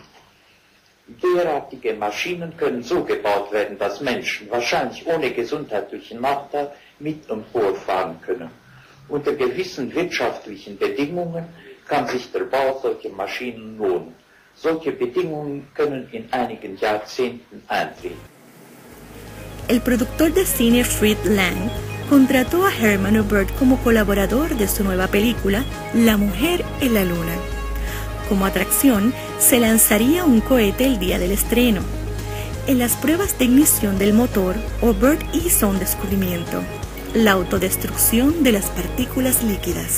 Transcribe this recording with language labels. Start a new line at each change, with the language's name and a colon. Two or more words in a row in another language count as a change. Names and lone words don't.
German: Derartige Maschinen können so gebaut werden, dass Menschen, wahrscheinlich ohne gesundheitlichen Nachteil, mit und vorfahren können. Unter gewissen wirtschaftlichen Bedingungen kann sich der Bau solcher Maschinen lohnen. Solche Bedingungen können in einigen Jahrzehnten eintreten.
Spanish: El productor de cine Fred Lang contrató a Herman Byrd como colaborador de su nueva película La Mujer en la Luna. Como atracción, se lanzaría un cohete el día del estreno. En las pruebas de ignición del motor, Byrd hizo un descubrimiento: la autodestrucción de las partículas líquidas.